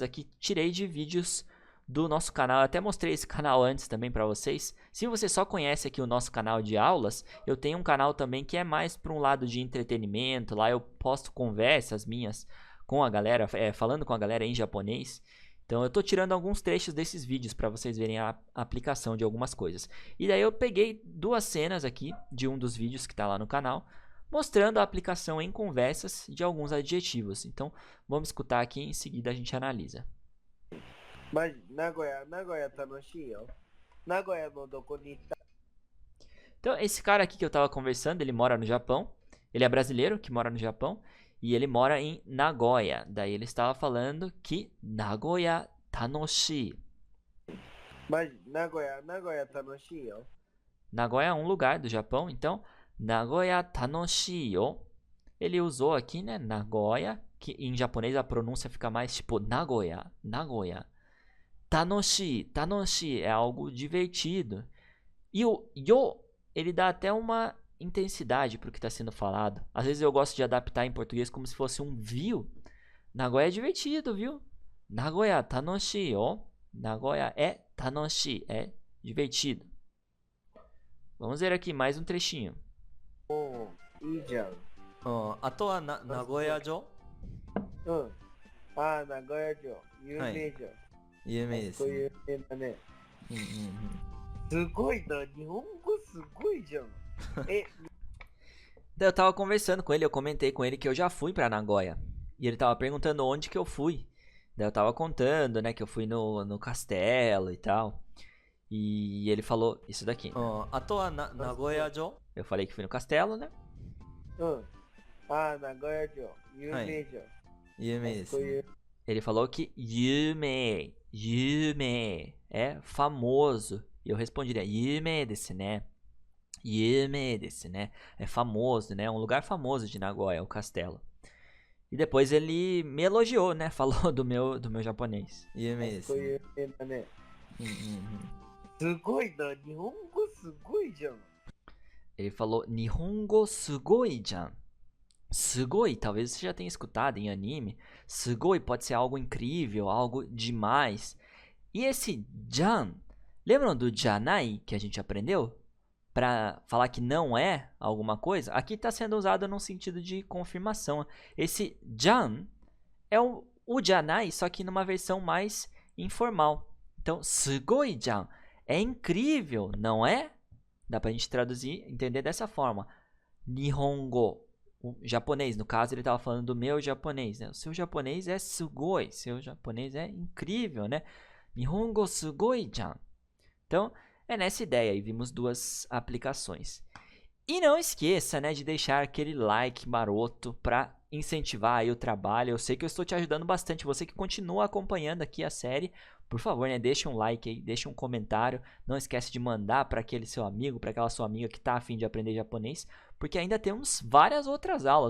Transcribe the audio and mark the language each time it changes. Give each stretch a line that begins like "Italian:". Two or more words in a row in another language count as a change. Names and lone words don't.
Portuguese: Aqui tirei de vídeos do nosso canal. Eu até mostrei esse canal antes também para vocês. Se você só conhece aqui o nosso canal de aulas, eu tenho um canal também que é mais para um lado de entretenimento. Lá eu posto conversas minhas com a galera, falando com a galera em japonês. Então eu estou tirando alguns trechos desses vídeos para vocês verem a aplicação de algumas coisas. E daí eu peguei duas cenas aqui de um dos vídeos que está lá no canal, mostrando a aplicação em conversas de alguns adjetivos. Então, vamos escutar aqui e em seguida a gente analisa.
Japanese: Mas 名古屋楽しいよ. 名古屋のどこにた.
Portuguese: Então, esse cara aqui que eu estava conversando, ele mora no Japão. Ele é brasileiro que mora no Japão e ele mora em Nagoya. Daí ele estava falando que Nagoya tanoshii.
Japanese: Mas 名古屋楽しいよ.
Portuguese: Nagoya é um lugar do Japão, então
Japanese: 名古屋楽しいよ.
Portuguese: ele usou aqui, né, Nagoya, que em japonês a pronúncia fica mais tipo Nagoya, Nagoya. Tanoshi, tanoshi é algo divertido. E o yo, ele dá até uma intensidade pro que está sendo falado. Às vezes eu gosto de adaptar em português como se fosse um viu. Nagoya é divertido, viu?
Japanese: 名古屋楽しよ.
Portuguese: Nagoya é tanoshi, é divertido. Vamos ver aqui mais um trechinho.
Japanese: おー、いいじゃん。あとは名古屋城うん。ああ、名古屋城。有名じゃん。有名ですね。こう有名だね。うんうんすごいな。日本語すごいじゃん。え、
Portuguese: Daí eu tava conversando com ele, eu comentei com ele que eu já fui pra Nagoya. E ele tava perguntando onde que eu fui. Daí eu tava contando, né, que eu fui no castelo e tal. E ele falou isso daqui.
Japanese: あとは名古屋城
Portuguese: Eu falei que fui no castelo, né?
Japanese: うん。ああ、名古屋城。有名じゃん。有名ですね。こういう。
Portuguese: Ele falou que yume, yume é famoso. E eu responderia
Japanese: 夢ですね. 夢ですね.
Portuguese: É famoso, né? Um lugar famoso de Nagoya, o castelo. E depois ele me elogiou, né? Falou do meu japonês.
Japanese: 有名ですね。こう有名だね。うんうんすごいな。日本語すごいじゃん。 Ele falou 日本語すごいじゃん.
Portuguese: Sugoi, talvez você já tenha escutado em anime. Sugoi pode ser algo incrível, algo demais. E esse jan, lembram do janai que a gente aprendeu? Para falar que não é alguma coisa? Aqui está sendo usado num sentido de confirmação. Esse jan é o janai, só que numa versão mais informal. Então,
Japanese: すごいじゃん
Portuguese: é incrível, não é? Dá pra gente traduzir, entender dessa forma. Nihongo, o japonês, no caso ele estava falando do meu japonês, né? O seu japonês é sugoi, seu japonês é incrível, né?
Japanese: 日本語すごいじゃん.
Portuguese: Então, é nessa ideia aí, vimos duas aplicações. E não esqueça, né, de deixar aquele like maroto para incentivar aí o trabalho. Eu sei que eu estou te ajudando bastante, você que continua acompanhando aqui a série. Por favor, né, deixa um like aí, deixa um comentário. Não esquece de mandar para aquele seu amigo, para aquela sua amiga que está a fim de aprender japonês, porque ainda temos várias outras aulas.